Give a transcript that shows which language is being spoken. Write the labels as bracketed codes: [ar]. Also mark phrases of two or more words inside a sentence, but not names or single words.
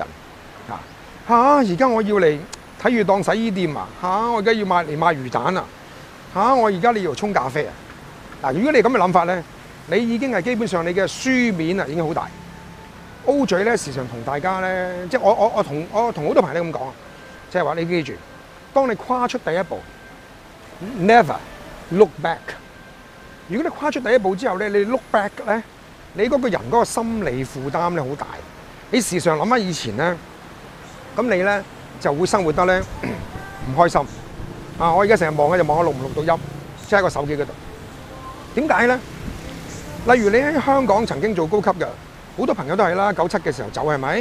[yue] 而家我要嚟睇住當洗衣店我而家要賣魚蛋我而家你要沖咖啡如果你咁嘅諗法咧，你已經係基本上你嘅書面已經好大。O 嘴咧，時常同大家咧，即係我同好多朋友咁講，即係話你記住，當你跨出第一步 ， [en] never look back。 [yue] 如果你跨出第一步之後咧，你 [en] look back [yue] 咧，你嗰個人嗰個心理負擔咧好大。你時常諗翻以前咧，咁你咧就會生活得咧唔開心。我而家成日望就望下錄唔錄到音，即係喺個手機嗰度。點解咧？例如你喺香港曾經做高級嘅。好多朋友都係啦，97嘅時候走係咪？